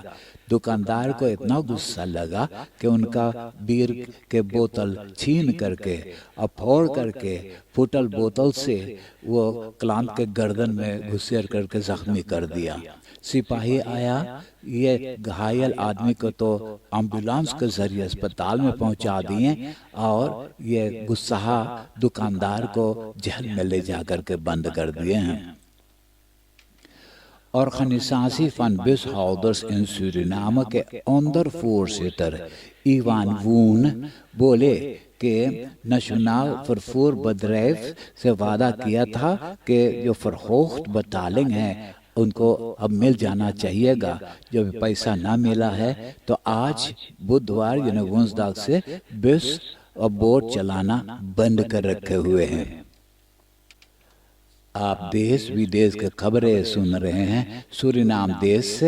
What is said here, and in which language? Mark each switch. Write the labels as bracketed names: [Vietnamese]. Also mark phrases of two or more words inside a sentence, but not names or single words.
[Caribbean Hindustani] दुकानदार को इतना गुस्सा लगा कि उनका बीयर के बोतल छीन करके और फोड़ करके फुटल बोतल से वो क्लांत के गर्दन में घुसेड़ करके जख्मी कर दिया। सिपाही आया, ये घायल आदमी को तो एम्बुलेंस के जरिए अस्पताल में पहुंचा दिए और ये गुस्सा दुकानदार को जेल में ले जाकर के बंद कर दिए हैं। [Dutch] Organisatie van bushouders in Suriname [Caribbean Hindustani] के ondervoorzitter Ivan Woon बोले कि नेशनल vervoer bedrijf से वादा किया था कि जो [Dutch] verhoogd betaling [Caribbean Hindustani] है उनको अब मिल जाना चाहिएगा। जब पैसा ना मिला है तो आज बुधवार यानी वंसदाग से बस और बोट चलाना बंद कर रखे हुए हैं। आप देश विदेश के खबरें सुन रहे हैं सूरीनाम देश से।